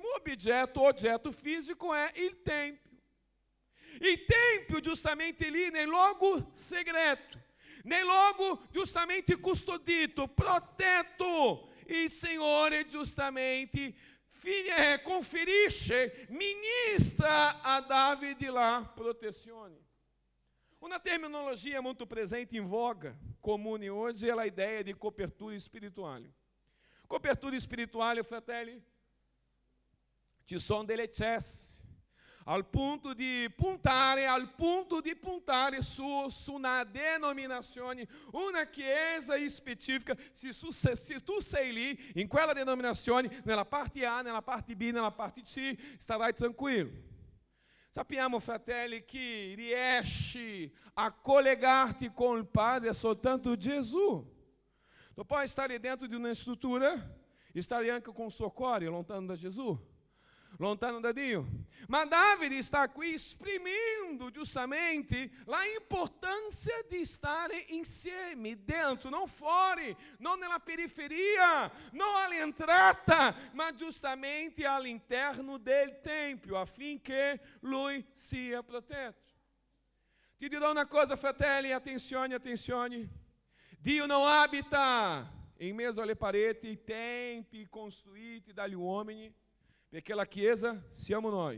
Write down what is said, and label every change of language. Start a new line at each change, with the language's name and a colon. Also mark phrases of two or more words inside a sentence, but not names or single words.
Italian: Oggetto fisico è il Tempio. Il Tempio giustamente lì nel luogo segreto, nel luogo giustamente custodito, protetto, il Signore giustamente conferisce, ministra a Davide lá protezione. Una terminologia
Portuguese: muito presente em voga, comune hoje, é a ideia de copertura espiritual. Copertura espiritual,
Italian: fratelli, ci sono delle cesse, al punto di puntare su una denominazione, una chiesa specifica. Se tu sei lì, in quella denominazione, nella parte A, nella parte B, nella parte C, starai tranquillo. Sappiamo, fratelli, che riesci a collegarti con il Padre soltanto Gesù. Tu puoi stare dentro di una struttura e stare anche con il suo cuore lontano da Gesù, lontano da Dio.
Portuguese: Ma Davide está aqui exprimindo justamente a importância de
Italian: stare insieme, dentro,
Portuguese: não fora, não
Italian: nella periferia, não all'entrata, ma justamente all'interno del Tempio, affinché lui sia protetto. Ti dirò una cosa, fratelli, attenzione. Dio non abita in mezzo alle pareti, i tempi costruiti dagli uomini, perché la Chiesa siamo noi.